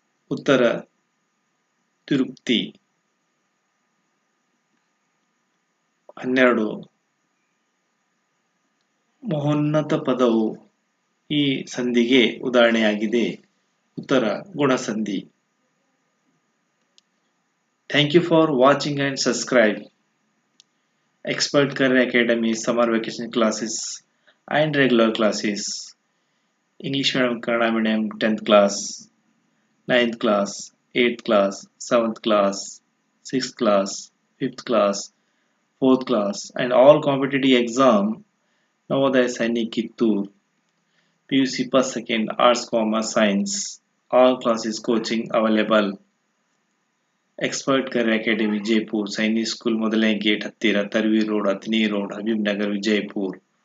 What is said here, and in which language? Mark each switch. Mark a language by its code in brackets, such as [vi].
[kn] ಉತ್ತರ ತಿರುಪ್ತಿ. 12. ಮಹೋನ್ನತ ಪದವು ಈ ಸಂಧಿಗೆ ಉದಾಹರಣೆಯಾಗಿದೆ. ಉತ್ತರ ಗುಣಸಂಧಿ. [en] Thank you for watching and subscribe Expert Career Academy summer vacation classes and regular classes. English medium, Kannada medium, 10th class, 9th class, 8th class, 7th class, 6th class, 5th class, 4th class and all competitive exam. Navodaya Sainik Kittur, PUC first, second, arts, commerce, science. All classes coaching available. [kn] Expert Career Academy Jaipur, Sainik School, ಮೊದಲನೇ gate ಹತ್ತಿರ, Tarvi road, ಅತ್ನಿ road, Habib Nagar, Vijayapura.